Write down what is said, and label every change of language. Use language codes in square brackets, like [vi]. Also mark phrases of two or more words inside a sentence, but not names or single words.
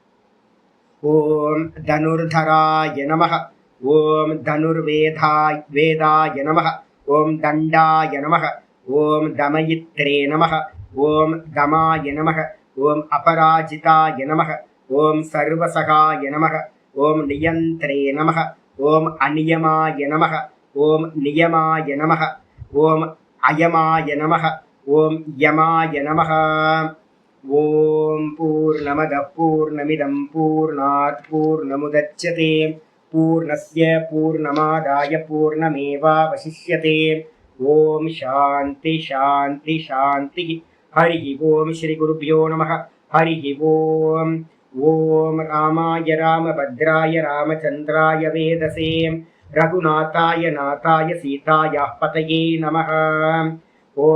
[sa] ओम् धनुर्धराय नमः, ओम् धनुर्वेदाय नमः, ओम् दण्डाय नमः, ओम् दमयित्रे नमः, ओम् दमाय नमः, ओम् अपराजिताय नमः, ओम् सर्वसहाय नमः, ओम् नियन्त्रे नमः, ओम् अनियमाय नमः, ओम् नियमाय नमः, ओम् अयमाय नमः, ओम् यमाय नमः. ओम् पूर्णमद पूर्णमिदम् पूर्णात् पूर्णमुदच्यते पूर्णस्य पूर्णमादाय पूर्णमेवावशिष्यते. ओम् शान्ति शान्ति शान्ति. हरि ओम् श्री गुरुभ्यो नमः। हरि ओम्. ओम् रामाय रामभद्राय रामचन्द्राय वेधसे रघुनाथाय नाथाय सीताय पतये नमः.